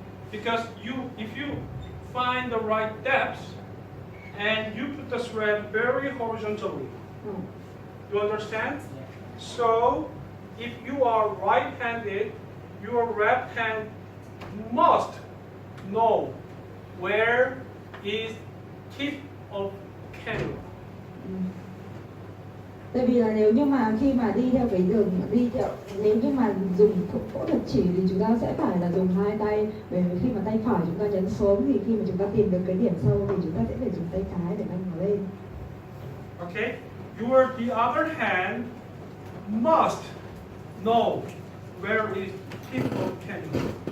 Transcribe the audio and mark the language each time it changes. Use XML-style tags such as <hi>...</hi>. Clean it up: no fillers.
<en>Because if you find the right depth and you put the thread very horizontally, you understand? So if you are right-handed, your left hand must know where is tip of cannula.</en> <vi>Tại vì là nếu như mà khi mà đi theo cái đường nếu như mà dùng phẫu thuật chỉ thì chúng ta sẽ phải là dùng hai tay, bởi vì khi mà tay phải chúng ta nhấn xuống thì khi mà chúng ta tìm được cái điểm sâu thì chúng ta sẽ phải dùng tay trái để nâng nó lên.</vi> <en>Okay? The other hand must know where is tip of cannula.</en>